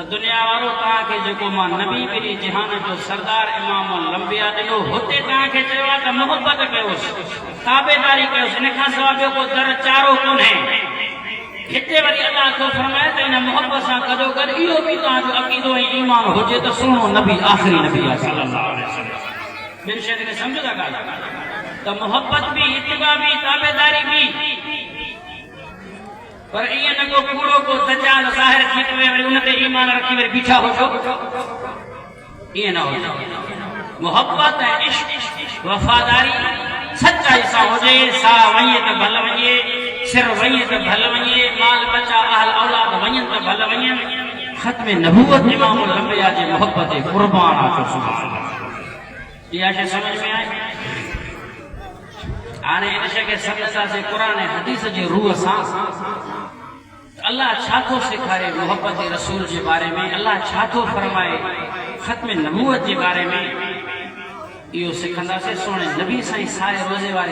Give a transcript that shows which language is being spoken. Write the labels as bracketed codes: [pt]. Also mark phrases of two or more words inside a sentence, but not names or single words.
[sd] दुनिया वारो तव्हांखे जेको मां नबी ॿिनी जहान जो सरदार इमाम लंबिया ॾिनो हुते तव्हांखे चयो आहे त मोहबत कयोसि ताबेदारी कयोसि इन खां सवाइ ॿियो को दर चारो कोन्हे हिते वरी अल्लाह थो फरमाए त इन मोहबत सां गॾो गॾु इहो बि तव्हांजो अक़ीदो ऐं ईमान हुजे त सुहिणो नबी आख़िरी नबी आहे [ar] صلى الله عليه وسلم [sd] ॿिनि शयुनि खे सम्झो था ॻाल्हि त मोहब्बत भी इत्तिबा भी ताबेदारी भी पर ईअं न को कूड़ो को दजाल ज़ाहिर थी करे वरी उन ते ईमान रखी वरी बीठा हो छो ये ना हो मोहब्बत है इश्क वफादारी सच्चाई सा हुजे सा वञे त भल वञे सिर वञे त भल वञे माल बचा अहल औलाद वञनि त भल वञनि खत्म नबूवत इमाम लंबिया जी मोहब्बत कुर्बान आचो सुभान इहा शइ समझ में आई हाणे इन शइ खे सम्झंदासीं क़ुरान ऐं हदीस जी रूह सां अल्लाह छा थो सेखारे मोहब्बत रसूल जे बारे में अल्लाह छा थो फरमाए खत्म नबूवत जे बारे में इहो सिखंदासीं सोने नबी साईं सारे रोज़े वारे